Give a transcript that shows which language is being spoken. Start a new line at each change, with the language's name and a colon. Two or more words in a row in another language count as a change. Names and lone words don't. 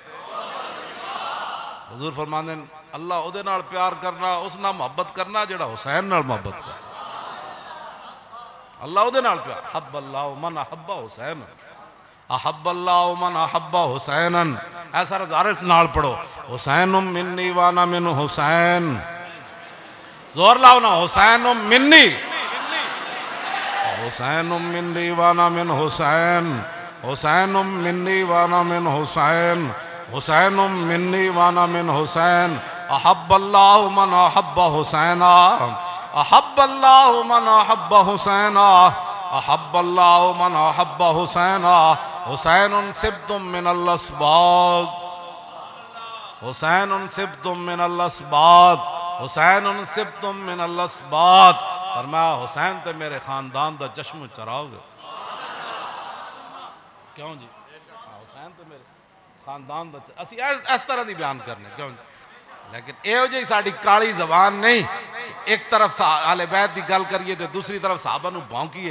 Punjabi: ਹੁਜ਼ੂਰ ਫ਼ਰਮਾਂਦੇ ਨੇ ਅੱਲਾਹ ਉਹਦੇ ਨਾਲ ਪਿਆਰ ਕਰਨਾ, ਉਸ ਨਾਲ ਮੁਹੱਬਤ ਕਰਨਾ ਜਿਹੜਾ ਹੁਸੈਨ ਨਾਲ ਮੁਹੱਬਤ ਕਰ। ਅੱਲਾਹ ਉਹਦੇ ਨਾਲ ਪਿਆਰ,
Arabic: أحب الله من أحب حسين، أحب الله من أحب حسينا.
Punjabi: ਐਸਾ ਰਜ਼ਾਰਤ ਨਾਲ ਪੜ੍ਹੋ,
Arabic: حسين مني وأنا من حسين.
Punjabi: ਜ਼ੋਰ ਲਾਓ ਨਾ,
Arabic: حسين مني، حسين مني وأنا من حسين، حسين مني وأنا من حسين، حسين مني وأنا من حسين. أحب الله من أحب حسينا، أحب الله من أحب حسينا، أحب الله من أحب حسينا. حسين سبط من الأسباط، حسين سبط من الأسباط، حسين سبط من الأسباط.
Punjabi: ਫ਼ਰਮਾਇਆ ਹੁਸੈਨ ਤੋ ਮੇਰੇ ਖ਼ਾਨਦਾਨ ਦਾ ਚਸ਼ਮ ਚਰਾਓਗੇ। ਕਿਉਂ ਜੀ? ਹੁਸੈਨ ਤੋ ਮੇਰੇ ਖ਼ਾਨਦਾਨ ਦਾ, ਅਸੀਂ ਇਸ ਤਰ੍ਹਾਂ ਕੀ ਬਿਆਨ ਕਰਨੇ। ਕਿਉਂ ਜੀ? ਲੇਕਿਨ ਏਹੋ ਜੀ ਸਾਡੀ ਕਾਲੀ ਜ਼ਬਾਨ ਨਹੀਂ, ਇਕ ਤਰਫ਼ ਆਲੇ ਬੈਤ ਕੀ ਗੱਲ ਕਰੀਏ ਤੋ ਦੂਸਰੀ ਤਰਫ਼ ਸਾਹਬਾ ਨੂ ਭੌਂਕੀਏ।